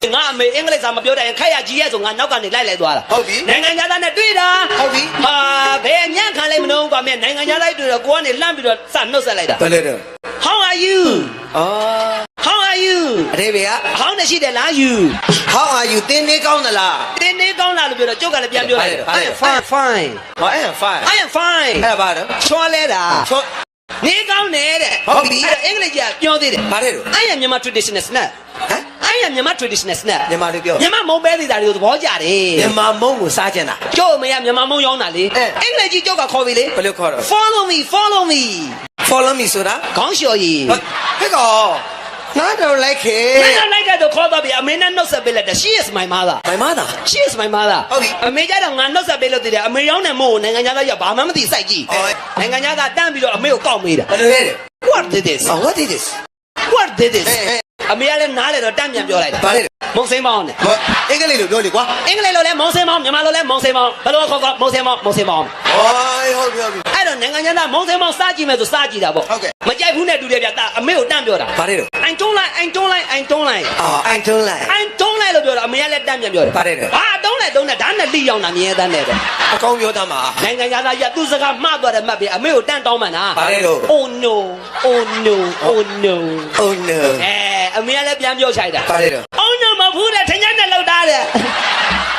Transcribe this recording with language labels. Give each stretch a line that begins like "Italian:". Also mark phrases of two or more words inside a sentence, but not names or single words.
Burmese: ငါအမေအင်္ဂလိပ်စာမပြောတဲ့ခိုက်ရကြီးရဲ့ဆိုငါနောက်ကနေလိုက်သွားတာ ဟုတ်ပြီ နိုင်ငံသားနဲ့တွေ့တာ ဟုတ်ပြီ ဟာဘယ်ညံ့ခံလိုက်မလို့ကွာမင်းနိုင်ငံသားလိုက်တွေ့တော့ကိုကနေလှမ်းပြီးတော့စနှုတ်ဆက်လိုက်တာ ဘယ်လဲတော့
English: How are you အော် How are you
Burmese: အရေးပဲက How နဲ့ရှိတယ်လား you
English: How are you
Burmese: တင်းနေကောင်းသလား တင်းနေကောင်းလားလို့ပြောတော့ကျုပ်ကလည်းပြန်ပြောလိုက်တယ်
English: I am fine
Burmese: ဟောအဲ့ fine
English: I am fine
Burmese: အဲ့ဒါပါတော့ ချောလဲတာ ချော နေကောင်းတယ်တဲ့ ဟုတ်ပြီ အဲ့အင်္ဂလိပ်ကျပြောသေးတယ် ဘာလဲတော့
English: I am Myanmar traditional snack ဟမ် I am Myanmar traditional snack
Burmese: မြန်မာလိုပြော မြန်မာမုံပဲသေးတာတွေကိုသဘောကျတယ် မြန်မာမုံကိုစားကျင်တာ ကျုပ်အမေကမြန်မာမုံရောင်းတာလေအင်္ဂလိပ်ကြီးကျုပ်ကခေါ်ပြီလေ ဘယ်လိုခေါ်တော့
English: Follow me follow me follow me
Burmese: ဆိုတာ ခေါင်းလျှော်ရည် ဟဲ့ကောနားတော့လိုက်ခေ မင်းကလိုက်တဲ့တော့ခေါ်တော့ပြီအမေနဲ့နှုတ်ဆက်ပေးလိုက်တယ်
English: She is my mother
Burmese: မိုင်မသား
English: She is my mother
Burmese: ဟုတ်ပြီ အမေကြတော့ငါနှုတ်ဆက်ပေးလို့တည်တယ်အမေရောင်းတယ်မို့နိုင်ငံခြားသားရဘာမှမသိစိုက်ကြည့်နိုင်ငံခြားသားတန်းပြီးတော့အမေကိုကောက်မေးတာ ဘယ်လိုလဲ
English: What did this what is this What did this
Burmese: အမေကလည်းနားလေတော့တန်းပြန်ပြောလိုက်တယ် ဘာလဲ မုံစိမ်းပေါင်းနဲ့ အင်္ဂလိပ်လိုပြောလေကွာ အင်္ဂလိပ်လိုလဲမုံစိမ်းပေါင်းမြန်မာလိုလဲမုံစိမ်းပေါင်းဘယ်လိုခေါ်မုံစိမ်းပေါင်းမုံစိမ်းပေါင်း ဟောဟုတ်ပြီဟုတ်ပြီ အဲ့တော့နိုင်ငံခြားသားမုံစိမ်းပေါင်းစားကြည့်မယ်ဆိုစားကြည့်တာပေါ့ ဟုတ်ကဲ့ မကြိုက်ဘူးနဲ့တူတယ်ဗျတာအမေကိုတန်းပြောတာ ဘာလဲတော့
English: I don't like I don't like I don't like
Burmese: အော်
English: I don't like I don't like
Burmese: လို့ပြောတာအမေကလည်းတန်းပြန်ပြောတယ် ဘာလဲတော့ ဟာတုံးလိုက်တုံးလိုက်ဒါနဲ့လိရောက်တာမြဲတမ်းတယ်ပဲ အကောင်းပြောသားမှာ နိုင်ငံခြားသားရသူစကားမှားသွားတယ်မှတ်ပြီအမေကိုတန်းတောင်းမှန်တာ ဘာလဲတော့
English: Oh no oh no oh no oh no
Burmese: အမေကလည်းပြန်ပြောချိုက်တာ ဘာလဲတော့
English: Oh no
Burmese: မဟုတ်ဘူးတဲ့ထင်ရတဲ့လောက်သားတဲ့